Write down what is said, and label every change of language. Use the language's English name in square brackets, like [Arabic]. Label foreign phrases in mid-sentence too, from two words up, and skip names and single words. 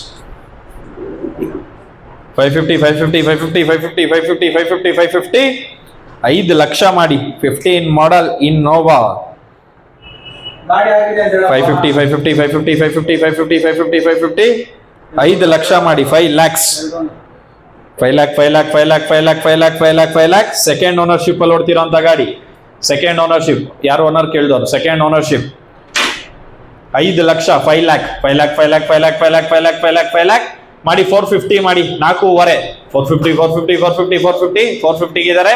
[Kannada] 550, 550, 550, 550, 550, 550, 550 5 ಲಕ್ಷ ಮಾಡಿ. 15 ಮಾಡಲ್ ಇನ್ನೋವಾ. 550, 550, 550, 550, 550, 550, 550 5 ಲಕ್ಷ ಮಾಡಿ. [English] 5 lakhs, 5 lakh, 5 lakh, 5 lakh, 5 lakh, 5 lakh, 5 lakh, 5 lakh. second ownership [Kannada] ಅಲ್ಲಿ ಓಡ್ತಿರೋಂಥ ಗಾಡಿ. [English] second ownership. [Kannada] ಯಾರು ಓನರ್ ಕೇಳಿದವರು? [English] second ownership. [Kannada] 5 ಲಕ್ಷ, 5 lakh, 5 lakh, 5 lakh, 5 lakh, 5 lakh, 5 lakh, 5 lakh, 5 lakh ಮಾಡಿ. 450 ಮಾಡಿ. 4.5, 450, 450, 450, 450, 450 ಇದ್ದಾರೆ.